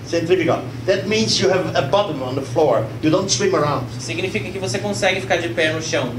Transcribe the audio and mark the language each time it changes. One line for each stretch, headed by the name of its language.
English: Centrifugal. That means you have a bottom on the floor. You don't swim around.
Portuguese: Significa que você consegue ficar de pé no chão.